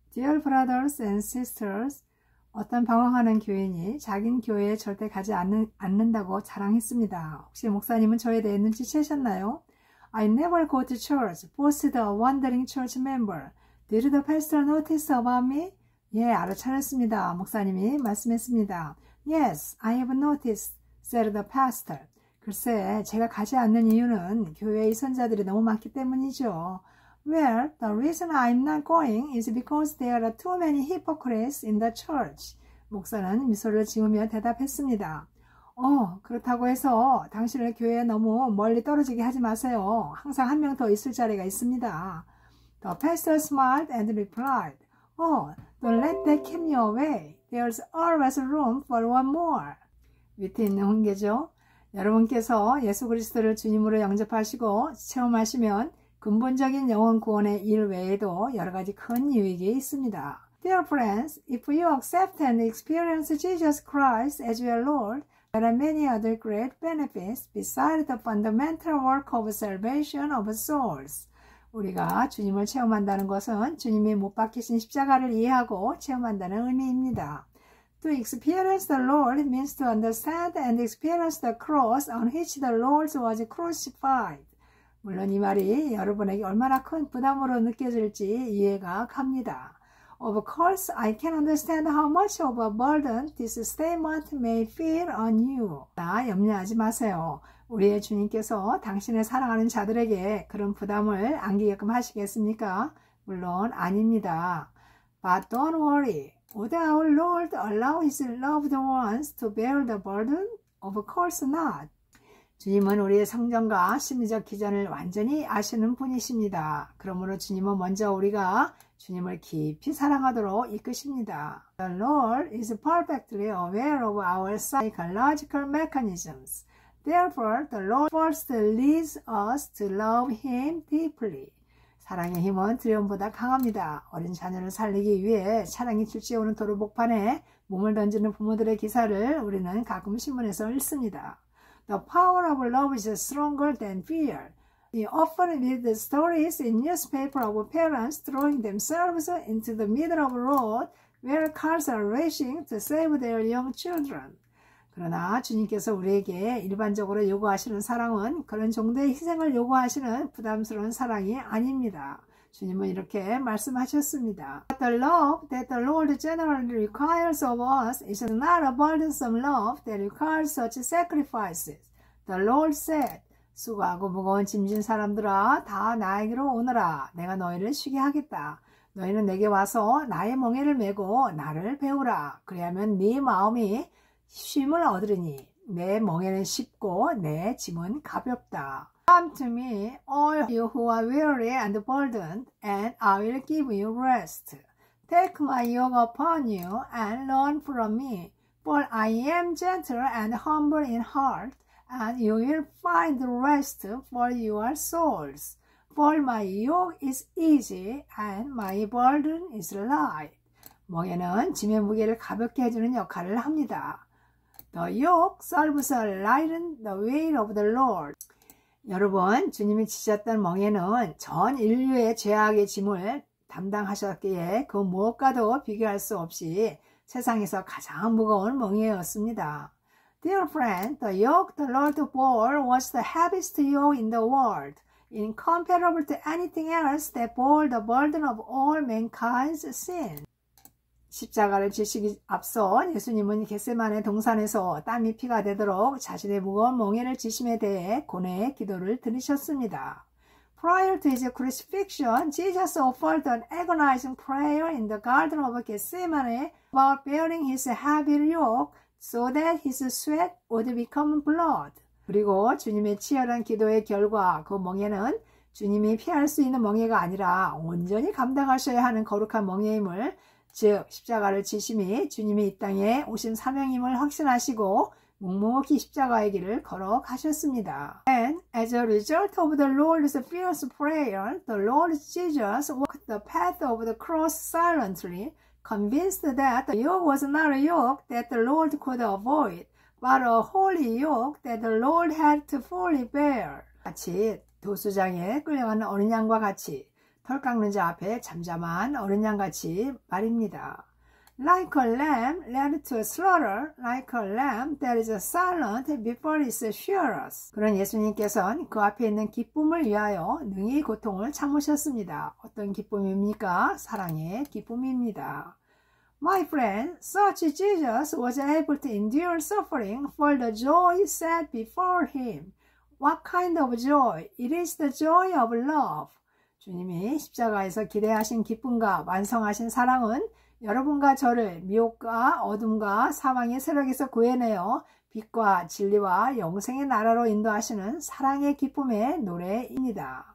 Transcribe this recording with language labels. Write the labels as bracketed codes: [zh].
[en] Dear brothers and sisters, [ko] 어떤 방황하는 교인이 자긴 교회에 절대 가지 않는다고 자랑했습니다. 혹시 목사님은 저에 대해 눈치채셨나요? [en] I never go to church, boasted a wandering church member. Did the pastor notice about me? [ko] 예, 알아차렸습니다. 목사님이 말씀했습니다. [en] Yes, I have noticed, said the pastor. [ko] 글쎄, 제가 가지 않는 이유는 교회의 선자들이 너무 많기 때문이죠. [en] Well, the reason I'm not going is because there are too many hypocrites in the church. [ko] 목사는 미소를 지으며 대답했습니다. 그렇다고 해서 당신을 교회에 너무 멀리 떨어지게 하지 마세요. 항상 한 명 더 있을 자리가 있습니다. [en] The pastor smiled and replied, don't let that keep me away. There's always room for one more. [ko] 위트 있는 훈계죠. 여러분께서 예수 그리스도를 주님으로 영접하시고 체험하시면 근본적인 영혼 구원의 일 외에도 여러 가지 큰 유익이 있습니다. [en] Dear friends, if you accept and experience Jesus Christ as your Lord, there are many other great benefits besides the fundamental work of salvation of souls. [ko] 우리가 주님을 체험한다는 것은 주님이 못 박히신 십자가를 이해하고 체험한다는 의미입니다. [en] To experience the Lord means to understand and experience the cross on which the Lord was crucified. [ko] 물론 이 말이 여러분에게 얼마나 큰 부담으로 느껴질지 이해가 갑니다. [en] Of course, I can understand how much of a burden this statement may feel on you. [ko] 염려하지 마세요. 우리의 주님께서 당신을 사랑하는 자들에게 그런 부담을 안기게끔 하시겠습니까? 물론 아닙니다. [en] But don't worry. Would our Lord allow His loved ones to bear the burden? Of course not. [ko] 주님은 우리의 성정과 심리적 기전을 완전히 아시는 분이십니다. 그러므로 주님은 먼저 우리가 주님을 깊이 사랑하도록 이끄십니다. [en] The Lord is perfectly aware of our psychological mechanisms. Therefore, the Lord first leads us to love Him deeply. [ko] 사랑의 힘은 두려움보다 강합니다. 어린 자녀를 살리기 위해 차량이 출제오는 도로복판에 몸을 던지는 부모들의 기사를 우리는 가끔 신문에서 읽습니다. [en] The power of love is stronger than fear. We often read the stories in newspaper of parents throwing themselves into the middle of the road where cars are racing to save their young children. [ko] 그러나 주님께서 우리에게 일반적으로 요구하시는 사랑은 그런 정도의 희생을 요구하시는 부담스러운 사랑이 아닙니다. 주님은 이렇게 말씀하셨습니다. [en] The love that the Lord generally requires of us is not a burdensome love that requires such sacrifices. The Lord said, [ko] 수고하고 무거운 짐진 사람들아 다 나에게로 오너라. 내가 너희를 쉬게 하겠다. 너희는 내게 와서 나의 멍에를 메고 나를 배우라. 그리하면 네 마음이 쉼을 얻으리니 내 멍에는 쉽고 내 짐은 가볍다. [en] Come to me, all you who are weary and burdened, and I will give you rest. Take my yoke upon you and learn from me, for I am gentle and humble in heart, and you will find rest for your souls. For my yoke is easy and my burden is light. [ko] 멍에는 짐의 무게를 가볍게 해주는 역할을 합니다. [en] The yoke serves to lighten the weight of the Lord. [ko] 여러분, 주님이 지셨던 멍에는 전 인류의 죄악의 짐을 담당하셨기에 그 무엇과도 비교할 수 없이 세상에서 가장 무거운 멍에였습니다. [en] Dear friend, the yoke the Lord bore was the heaviest yoke in the world, incomparable to anything else that bore the burden of all mankind's sin. [ko] 십자가를 지시기 앞서 예수님은 겟세마네 동산에서 땀이 피가 되도록 자신의 무거운 멍에를 지심에 대해 고뇌의 기도를 드리셨습니다. [en] Prior to his crucifixion, Jesus offered an agonizing prayer in the Garden of Gethsemane about bearing his heavy yoke so that his sweat would become blood. [ko] 그리고 주님의 치열한 기도의 결과 그 멍에는 주님이 피할 수 있는 멍에가 아니라 온전히 감당하셔야 하는 거룩한 멍에임을 즉 십자가를 지심이 주님이 이 땅에 오신 사명임을 확신하시고 묵묵히 십자가의 길을 걸어가셨습니다. [en] And as a result of the Lord's fierce prayer, the Lord Jesus walked the path of the cross silently, convinced that the yoke was not a yoke that the Lord could avoid, but a holy yoke that the Lord had to fully bear. [ko] 같이 도수장에 끌려가는 어린 양과 같이 털 깎는 자 앞에 잠잠한 어린 양같이 말입니다. [en] Like a lamb led to slaughter, like a lamb that is silent before its shearers. [ko] 그런 예수님께서는 그 앞에 있는 기쁨을 위하여 능히 고통을 참으셨습니다. 어떤 기쁨입니까? 사랑의 기쁨입니다. [en] My friend, such Jesus was able to endure suffering for the joy set before him. What kind of joy? It is the joy of love. [ko] 주님이 십자가에서 기대하신 기쁨과 완성하신 사랑은 여러분과 저를 미혹과 어둠과 사망의 세력에서 구해내어 빛과 진리와 영생의 나라로 인도하시는 사랑의 기쁨의 노래입니다.